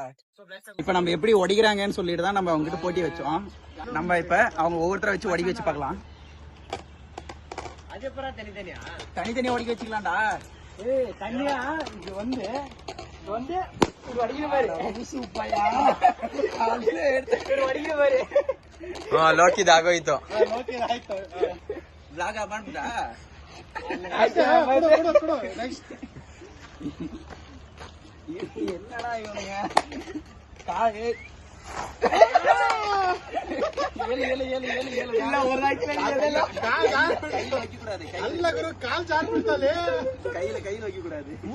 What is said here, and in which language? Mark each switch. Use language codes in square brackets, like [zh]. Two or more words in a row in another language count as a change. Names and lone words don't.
[ta] இப்ப நம்ம எப்படி ஒடிக்கிறாங்கன்னு சொல்லிட்டு தான் நம்ம அவங்க கிட்ட போட்டி வச்சோம். நம்ம இப்ப அவங்க ஒவ்வொருத்தர வச்சு ஒடிக்க வச்சு பார்க்கலாம். தனித்தனியா ஒடிக்க வச்சுக்கலாம்டா. ஏய் தனியா இது வந்து ஒரு வடிக்கிற மாதிரி சூப்பையா அதுல எடுத்து வடிக்கிற மாதிரி. [kn] ಲೋಕಿ ಆಗೋಯ್ತು. ಬ್ಲಾಗ್ ಮಾಡ್ಬಿಟ್ಟಾ? [ta] என்னடா இவனுங்க கையில வைக்க கூடாது.